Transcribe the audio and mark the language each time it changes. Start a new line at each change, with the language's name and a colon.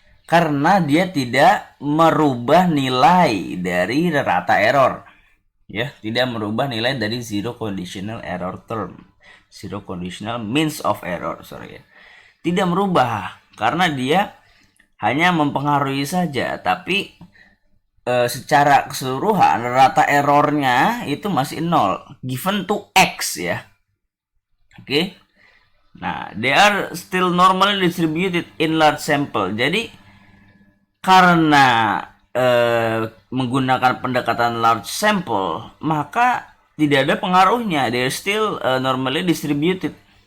Indonesian: Karena dia tidak merubah nilai dari rata error, ya, tidak merubah nilai dari
English: zero conditional error term, zero conditional means of error, sorry,
Indonesian: ya. tidak merubah karena dia hanya mempengaruhi saja, tapi secara keseluruhan rata errornya itu masih 0 given to X ya. Oke.
English: Nah, they are still normally distributed in large sample.
Indonesian: Jadi karena menggunakan pendekatan large sample, maka tidak ada pengaruhnya.
English: They are still normally distributed.